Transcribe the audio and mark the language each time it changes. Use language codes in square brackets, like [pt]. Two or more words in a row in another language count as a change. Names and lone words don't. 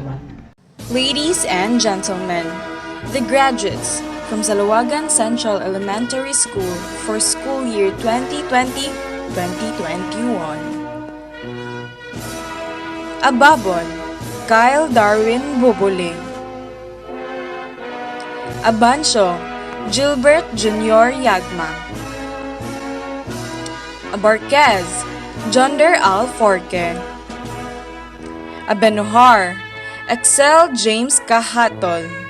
[en] Ladies and gentlemen, the graduates from Salawagan Central Elementary School for school year 2020-2021. Ababon, Kyle Darwin Bobole. Abansyo, Gilbert Jr. Yagma. Abarquez, Jonder Alforque. Abenuhar, Excel James Kahatol.